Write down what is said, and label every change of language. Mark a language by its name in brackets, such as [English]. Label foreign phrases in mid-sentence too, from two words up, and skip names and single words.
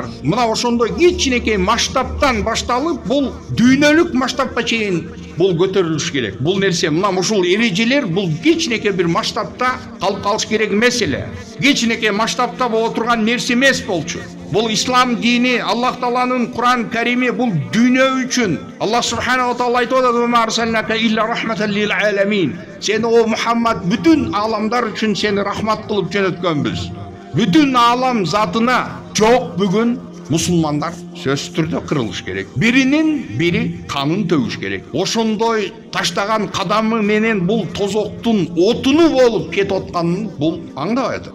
[Kyrgyz] Мына ошондой кичинекей масштабтан башталып, бул дүйнөлүк масштабка чейин бул көтөрүлүш керек. Бул нерсе, мына ушул эрежелер бул кичинекей бир масштабта калып калыш керек эмес эле. Кичинекей масштабта боло турган нерсе эмес болчу. Бул ислам дини, Аллах Тааланын Куран Карими бул дүйнө үчүн. Аллах [Arabic] سبحانه وتعالى [Kyrgyz] айтып атат: [Arabic] "ما أرسلناك إلا رحمة للعالمين." [Kyrgyz] Сени о Мухаммад бүтүн аламдар үчүн сени рахмат кылып жөнөткөнбүз. Бүтүн алам затына жок бүгүн мусулмандар сөзсүз түрдө кырылыш керек. Биринин бири канын төгүш керек. Ошондой таштаган кадамы менен бул тозоктун отуну болуп кетип атканын бул аңдабай атат.